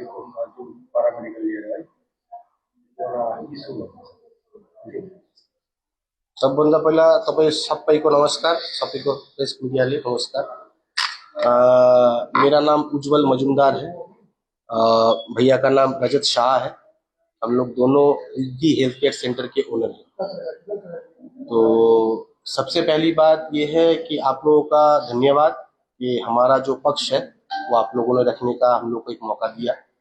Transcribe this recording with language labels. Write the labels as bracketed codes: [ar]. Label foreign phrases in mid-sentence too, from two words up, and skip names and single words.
[hi] जो पैरामेडिकल लिएर है [ne] सबभन्दा पहिला तपाईँ सबैको नमस्कार, सबैको प्रेस मिडियाले नमस्कार। [hi] मेरा नाम उज्जवल मजुमदार है। भैया का नाम रजत शाह है। हम लोग दोनों रिद्धि हेल्थ केयर सेंटर के ओनर हैं। तो सबसे पहली बात यह है कि आप लोगों का धन्यवाद कि हमारा जो पक्ष है वो आप लोगों ने रखने का हम लोग को एक मौका दिया।